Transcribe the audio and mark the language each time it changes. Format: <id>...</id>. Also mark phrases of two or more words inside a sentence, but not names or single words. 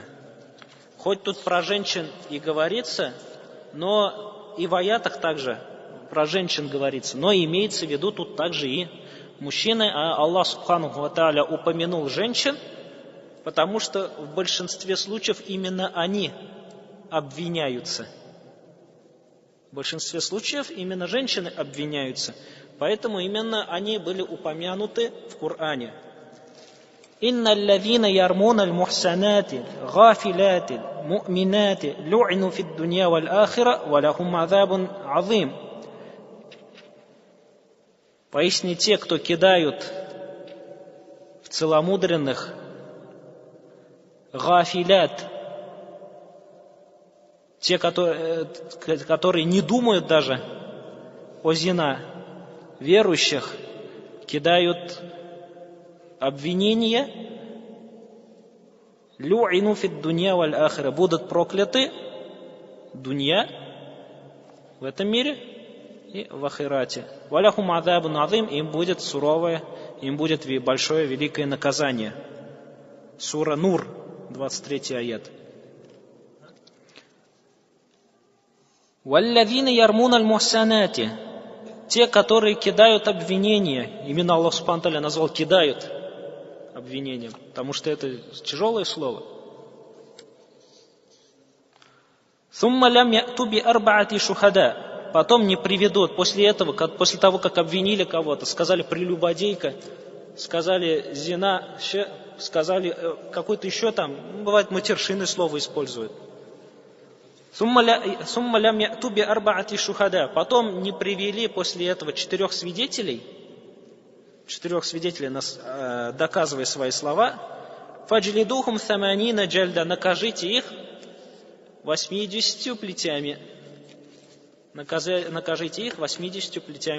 <ru>Хоть тут про женщин и говорится, но и в аятах также про женщин говорится, но имеется в виду тут также и мужчины, а Аллах</ru> <ar>سبحانه وتعالى</ar> <ru>упомянул женщин, потому что в большинстве случаев именно они обвиняются. В большинстве случаев именно женщины обвиняются, поэтому именно они были упомянуты в Коране.</ru> <ar>«إن الذين يرمون المحصنات الغافلات المؤمنات لعنوا في الدنيا والآخرة ولهم عذاب عظيم».</ar> <ru>Поистине те, кто кидают в целомудренных гафилят, те, которые не думают даже о зина, верующих, кидают обвинения,</ru> <ar>لعنوا في الدنيا والآخرة,</ar> <ru>будут прокляты дунья в этом мире и в ахирате.</ru> <ar>ولهم عذاب عظيم,</ar> <ru>им будет суровое, им будет большое, великое наказание. Сура Нур, 23 аят.</ru> <ar>«والذين يرمون المحصنات»,</ar> <ru>те, которые кидают обвинения, именно Аллах</ru> <ar>سبحانه وتعالى</ar> <ru>назвал кидают обвинением, потому что это тяжелое слово.</ru> <ar>«ثم لم يأتوا بأربعة شهداء»,</ar> <ru>потом не приведут, после того, как обвинили кого-то, сказали прелюбодейка, сказали зина, сказали какое-то еще там, бывает матершинное слово используют.</ru> <ar>«ثم لم يأتوا بأربعة شهداء»,</ar> <ru>потом не привели после этого 4 свидетелей, доказывая свои слова.</ru> <ar>«فاجلدوهم ثمانين جلدة»,</ar> <ru>накажите их 80 плетями. Накажите их 80 плетями.</ru>